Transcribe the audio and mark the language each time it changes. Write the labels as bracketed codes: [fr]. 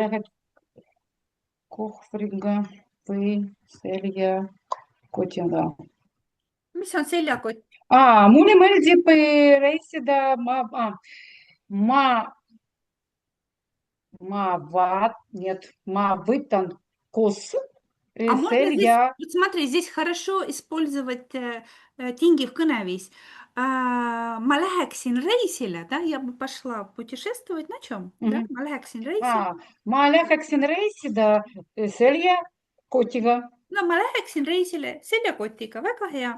[et] lähed kohvriga või seljakotiga? Mis on seljakott? Mulle meeldib reisida, ma, ma võtan koos [ru] А можно здесь, [et] selja, [ru] вот смотри, здесь хорошо использовать тингив kõneviis. [et] Ma läheksin reisile, [ru] да, я бы пошла путешествовать на чем, да, [et] ma läheksin reisile. ma läheksin reisida seljakotiga, No ma läheksin reisile seljakotiga, väga hea.